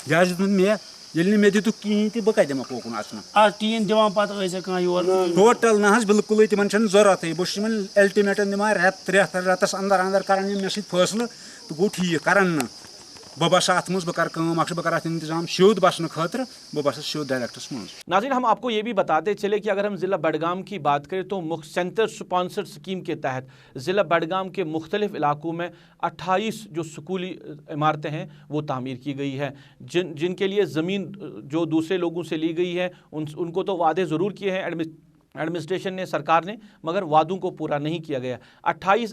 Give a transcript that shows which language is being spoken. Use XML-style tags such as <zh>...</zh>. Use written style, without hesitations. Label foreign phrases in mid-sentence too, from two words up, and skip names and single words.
<ks>یہِ حظ دیُتمُت مےٚ ییٚلہِ نہٕ مےٚ دِتُکھ کِہیٖنۍ تہِ بہٕ کَتہِ دِمَکھ اوکُن اَژنہٕ اَتھ ٹیٖن دِوان پَتہٕ ٲسۍ کانٛہہ یور ٹوٹل نہ حظ بالکُلٕے تِمن چھنہٕ ضروٗرتٕے بہٕ چھُس یِمن الٹِمیٹن دِوان رٮ۪تس انٛدر انٛدر کران یِم مےٚ سۭتۍ فٲصلہٕ تہٕ گوٚو ٹھیٖک کرن نہٕ بہٕ بسہٕ اَتھ منٛز بہٕ کرٕ کٲم اکھ چھُس بہٕ کرٕ اَتھ انتظام سیوٚد بسنہٕ خٲطرٕ بہٕ بسہٕ سیوٚد ڈائریکٹس منٛز.</ks> <ur>ناظرین ہم آپ کو یہ بھی بتاتے چلے کہ اگر ہم ضلع بڈگام کی بات کریں تو</ur> <en>centre sponsor scheme</en> <ur>کے تحت ضلع بڈگام کے مختلف علاقوں میں 28 جو سکولی عمارتیں ہیں وہ تعمیر کی گئی ہے جن کے لیے زمین جو دوسرے لوگوں سے لی گئی ہے ان کو تو وعدے ضرور کیے ہیں ایڈمنسٹریشن نے سرکار نے مگر وعدوں کو پورا نہیں کیا گیا 28</ur>